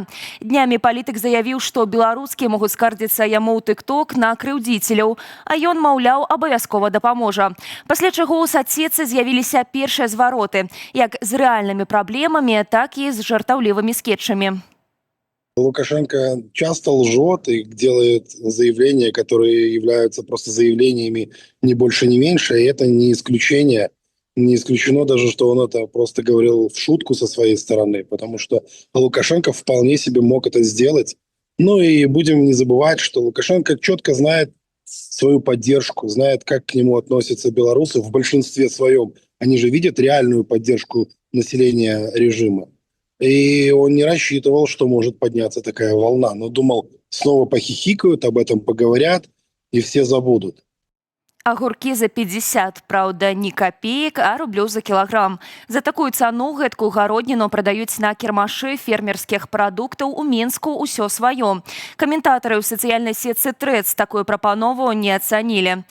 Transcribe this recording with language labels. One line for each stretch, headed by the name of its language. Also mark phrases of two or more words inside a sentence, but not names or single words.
Belarusian: Днямі палітык заявіў, што беларускі могуць скардзіцца яму ў тык-ток на крыўдзіцеляў, а ён, маўляў, абавязкова дапаможа. Пасля чаго ў сацсетцы з'явіліся першыя звароты, як з рэальнымі праблемамі, так і з жартаўлівымі скетчамі.
Russian: Лукашенко часто лжет и делает заявления, которые являются просто заявлениями ни больше, ни меньше. И это не исключение. Не исключено даже, что он это просто говорил в шутку со своей стороны, потому что Лукашенко вполне себе мог это сделать. Ну и будем не забывать, что Лукашенко четко знает свою поддержку, знает, как к нему относятся белорусы в большинстве своем. Они же видят реальную поддержку населения режима. И он не рассчитывал, что может подняться такая волна. Но думал, снова похихикают, об этом поговорят, и все забудут.
Belarusian: Агуркі за 50, праўда, не копеек, а рублёў за кілаграм. За такую цану гэткую гародніну прадаюць на кірмашы фермерскіх прадуктаў у Менску ўсё сваё. Каментатары ў сацыяльнай сетцы Трэц такую прапанову не ацанілі.